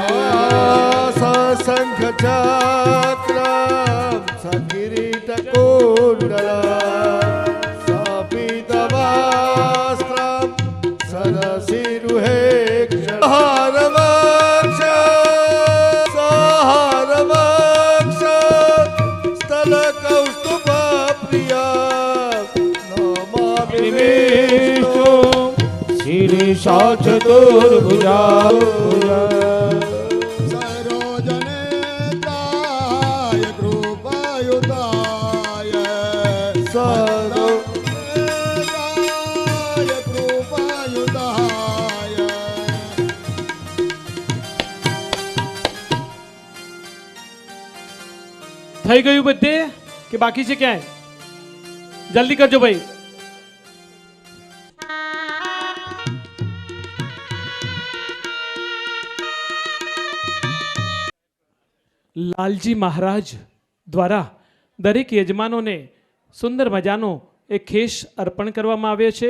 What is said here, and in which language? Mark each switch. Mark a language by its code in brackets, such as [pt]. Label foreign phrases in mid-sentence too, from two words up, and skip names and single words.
[sa] सशङ्ख चक्रं सकिरीटकुण्डलं सपीतवस्त्रं सरसिरुहेक्षणं सहारवक्ष स्थलकौस्तुभप्रिया नमामि विष्णुं शिरीषा चतुर्भुजा सरोजनेत्राय कृपायुताय सरोजनेत्राय कृपायुताय [gu] થઈ ગયું બધે કે બાકી છે ક્યાંય? જલ્દી કરજો ભાઈ. લાલજી મહારાજ દ્વારા દરેક યજમાનોને સુંદર મજાનો એક ખેસ અર્પણ કરવામાં આવ્યો છે.